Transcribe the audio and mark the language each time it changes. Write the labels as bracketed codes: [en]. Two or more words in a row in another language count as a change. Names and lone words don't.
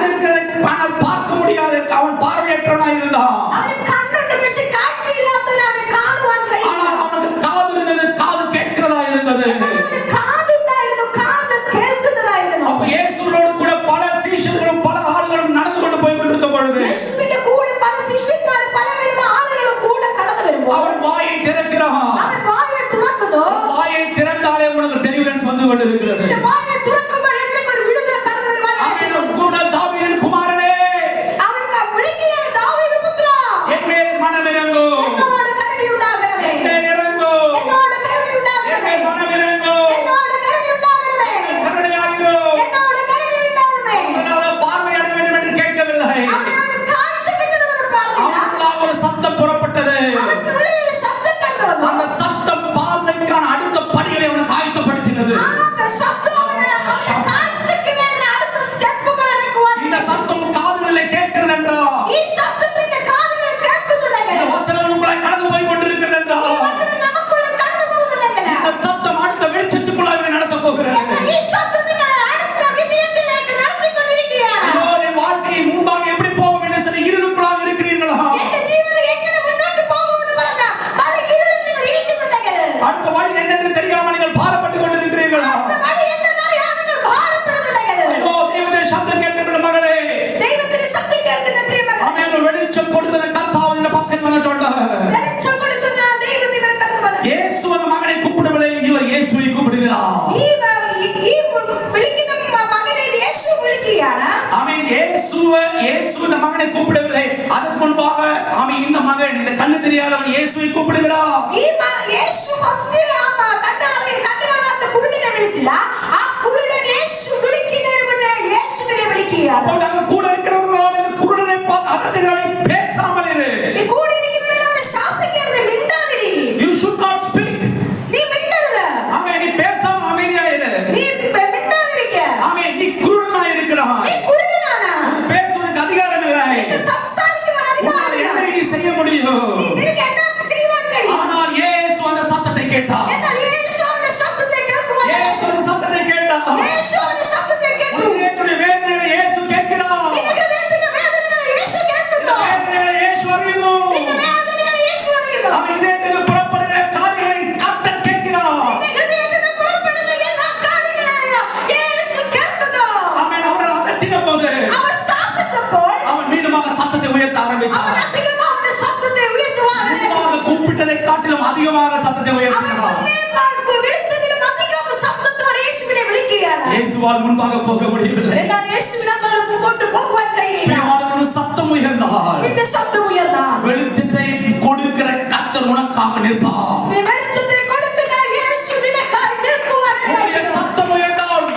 [ta] ஆனால் பார்க்க முடியாது, அவன் பார்வையற்றவனாய் இருந்தான். [ml] അവന് കണ്ണുണ്ട്, പക്ഷെ കാഴ്ചയില്ലാത്തവനാണ്, കാണുവാൻ കഴിയില്ല. [ta] ஆனால் அவனுக்கு காது இருந்தது, காது கேட்கிறதா இருந்தது. [ml] എന്നാൽ അവന് കാതുണ്ടായിരുന്നു, കാത് കേൾക്കുന്നതായിരുന്നു. [ta] அப்ப இயேசுவோடு கூட பல சீஷர்களும் பல ஆளுகளும் நடந்து கொண்டு போய் கொண்டிருந்த பொழுது [ml] യേശുവിന്റെ കൂടെ പല ശിഷ്യന്മാരും പലവിധ ആളുകളും കൂടെ കടന്നു വരുമ്പോൾ [ta] அவன் வாயை திறக்கிறான். [ml] അവൻ വായെ തുറക്കുന്നു. [ta] வாயை திறந்தாலே உனக்கு டெலிவரன்ஸ் வந்து கொண்டிருக்கிறது. [ml] നിന്റെ വായെ തുറക്കുമ്പോൾ നിനക്ക് ഒരു വിടുതൽ കടന്നു വരുവാനായി. [ta] அவன் கூட தாவீதின் குமாரனே [ml] അവൻ വിളിക്കുകയാണ്, ദാവീദ് പുത്രാ [ta] என் மேல் மனமிரங்கு, [ml] എന്നോട് കരുണയുണ്ടാകണമേ. [ta] என் மேல் இறங்கு, [ml] എന്നോട് [ta] என் [ml] കരുണയുണ്ടാകണമേ. [ta] மேல் மனமிரங்கு, [ml] എന്നോട് കരുണയുണ്ടാകണമേ. [ta] கருணையாயிரு. [ml] എന്നോട് കരുണയുണ്ടാകണമേ. [ta] அதனால பார்வை அடைய வேண்டும் என்று கேட்கவில்லை. [ml] അവനവന് കാഴ്ച കിട്ടണമെന്ന് പറഞ്ഞില്ല. [ta] அவனுக்குள்ளாக ஒரு சத்தம் புறப்பட்டது. [ml] അവനുള്ളിൽ ഒരു ശബ്ദം കടന്നു വന്നു. [ta] அந்த சத்தம் பார்வைக்கான அடுத்த படிகளை அவனுக்கு ஆயத்தப்படுத்தினது. [ml] ആ ശബ്ദം അവന് കാഴ്ചയ്ക്ക് വേണ്ടി അടുത്ത സ്റ്റെപ്പുകളെ വെക്കുവാൻ. [ta] இந்த சத்தம் காதுகளிலே கேட்கிறது என்றால், [ml] ഈ ശബ്ദത്തിന്റെ കാതുകളിൽ കേൾക്കുന്നുണ്ടെങ്കിൽ, [ta] இந்த வசனம் உங்களுக்குள்ளே கடந்து போய் கொண்டிருக்கிறது [ml] ഈ [ta] என்றால், [ml] വചനം നമുക്കുള്ളിൽ കടന്നു പോകുന്നുണ്ടെങ്കിൽ, [ta] இந்த சத்தம் அடுத்த வெளிச்சத்துக்குள்ளாக நடத்த போகிறது. [ml] എന്നാൽ ഈ ശബ്ദം നിങ്ങളെ അടുത്ത വിജയത്തിലേക്ക് നടത്തിക്കൊണ്ടിരിക്കുകയാണ്. [ta] இதோ என் வாழ்க்கையின் முன்பாக எப்படி போகும் என்று சில இருளுக்குள்ளாக இருக்கிறீர்களா? [ml] എന്റെ ജീവിതം എങ്ങനെ മുന്നോട്ട് പോകുമെന്ന് പറഞ്ഞ പല ഇരുളിൽ നിങ്ങൾ ഇരിക്കുന്നുണ്ടെങ്കിൽ, [ta] அடுத்த வழி என்னென்று தெரியாமல் நீங்கள் பாரப்பட்டு கொண்டிருக்கிறீர்களா? [ml] അടുത്ത വഴി എന്തെന്നറിയാതെ നിങ്ങൾ ഭാരപ്പെടുന്നുണ്ടെങ്കിൽ, [ta] இதோ தேவனுடைய சத்தம் கேட்கிற மகளே, [ml] ദൈവത്തിന്റെ ശബ്ദം കേൾക്കുന്ന പ്രിയമകളെ, [ta] அவன் வெளிச்சம் [ml] കൊടുക്കുന്ന കർത്താവ് [ta] இந்த பக்கம் വന്നിട്ടുണ്ട്. [ml] വെളിച്ചം കൊടുക്കുന്ന ദൈവം നിങ്ങളെ കടന്നു വന്നു. [ta] இயேசு அந்த மகனை கூப்பிடவில்லை, இவர் இயேசுவை கூப்பிடுகிறார். [ml] ഈ വിളിക്കുന്ന മകനെ യേശു വിളിക്കുകയാണ്. [ta] ஆமென். இயேசு இந்த மகனை கூப்பிடவில்லை, அதற்கு முன்பாக ஆமென் இந்த மகன் இந்த கண்ணு தெரியாதவன் இயேசுவை கூப்பிடுகிறார். [ml] ഈ യേശു ഫസ്റ്റ് കണ്ണു കാണാത്ത കുരുടനെ വിളിച്ചില്ല. ആ കുരുടൻ യേശു വിളിക്കുന്നതിന് മുന്നേ യേശുവിനെ വിളിക്കുകയാണ്. [ta] அப்பொழுது அங்க கூட இருக்கிறவர்கள் இந்த குருடனை பார்த்து அதட்டுகிறார்கள், பேசாமல் இரு. [ml] ഈ കൂടെ ഇരിക്കുന്നവരെല്ലാം അവനെ ശാസിക്കരുത്, മിണ്ടാതിരി. [en] You should not speak. [ml] നീ മിണ്ടരുത്, [ta] ஆமென். நீ பேசாமல் அமைதியா இரு. [ml] നീ മിണ്ടാതിരിക്ക. [ta] ஆமென். நீ குருடனா இருக்கிறாய். [ml] നീ കുരുടനാണ്, [ta] பேசுவதற்கு அதிகாரம் இல்லை. [ml] നിനക്ക് സംസാരിക്കുവാൻ അധികാരമില്ല. [ta] என்ன நீ செய்ய முடியும்? [ml] നിനക്ക് എന്നാ ചെയ്യുവാൻ കഴിയും? [ta] ஆனால் இயேசு அந்த சத்தத்தை கேட்டார். [ml] എന്നാൽ യേശു അവന്റെ ശബ്ദത്തെ കേൾക്കുവാൻ, [ta] இயேசு அந்த சத்தத்தை கேட்டார். [ml] യേശു അവന്റെ ശബ്ദത്തെ കേട്ടു. [ta] உன்னுடைய வேதனைகளை இயேசு கேட்கிறார். [ml] നിന്റെ ഹൃദയത്തിന്റെ വേദനകളെ യേശു കേൾക്കുന്നു. [ta] வேதனைகளை இயேசு அறியுന്നു. [ml] നിന്റെ വേദനകളെ യേശു അറിയുന്നു. [ta] அவன் இதயத்தில் புறப்படுகிற காரியங்களை கர்த்தர் கேட்கிறார். [ml] നിന്റെ ഹൃദയത്തിൽ നിന്ന് പുറപ്പെടുന്ന എല്ലാ കാര്യങ്ങളെയും യേശു കേൾക്കുന്നു. [ta] அவன் அவர்கள் அதட்டின போது [ml] അവൻ ശാസിച്ചപ്പോൾ [ta] அவன் மீண்டுமாக சத்தத்தை உயர்த்த [ml] അവൻ [ta] ஆரம்பித்தான். [ml] അധികം അവന്റെ ശബ്ദത്തെ ഉയർത്തുവാൻ, [ta] முன்பாக கூப்பிட்டதை காட்டிலும் அதிகமாக சத்தத்தை [ml] അവൻ [ta] உயர்த்தினார். [ml] മുന്നേ വിളിച്ചതിലും അധികം ശബ്ദത്തോടെ യേശുവിനെ വിളിക്കുകയാണ്. [ta] இயேசுவால் முன்பாக போக முடியவில்லை. [ml] എന്നാൽ യേശുവിനോട് മുമ്പോട്ട് പോകുവാൻ കഴിയില്ല. [ta] பிரியமானவனே, சத்தம் உயர்ந்தால் [ml] നിന്റെ ശബ്ദം ഉയർന്നാൽ [ta] வெளிச்சத்தை கொடுக்கிற கர்த்தர் உனக்காக நிற்பார். [ml] നീ വെളിച്ചത്തിന് കൊടുക്കുന്ന യേശു നിനക്കായി നിൽക്കുവാൻ [ta] உன்னுடைய [ml] കഴിയും. [ta] சத்தம் உயர்ந்தால்